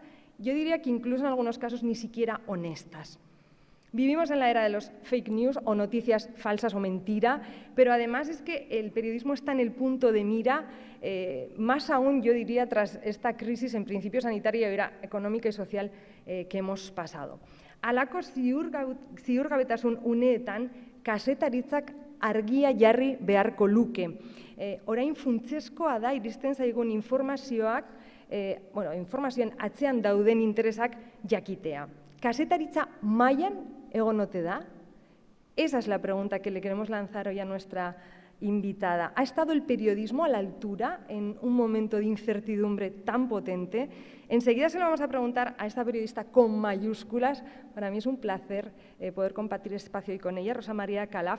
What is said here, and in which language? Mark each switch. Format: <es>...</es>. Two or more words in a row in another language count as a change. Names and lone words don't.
<es>Yo diría que incluso en algunos casos ni siquiera honestas. Vivimos en la era de los</es> <en>fake news</en> <es>o noticias falsas o mentira, pero además es que el periodismo está en el punto de mira, más aún yo diría tras esta crisis en principio sanitaria y ahora económica y social que hemos pasado.</es> <eu>Halako ziurgabetasun uneetan kazetaritzak argia jarri beharko luke. Orain funtsezkoa da iristen zaigun informazioak, informazioen atzean dauden interesak jakitea. ¿Kasetaritza mailan egon ote da?</eu> <es>Esa es la pregunta que le queremos lanzar hoy a nuestra invitada. ¿Ha estado el periodismo a la altura en un momento de incertidumbre tan potente? Enseguida se lo vamos a preguntar a esta periodista con mayúsculas. Para mí es un placer poder compartir espacio hoy con ella, Rosa María Calaf.</es>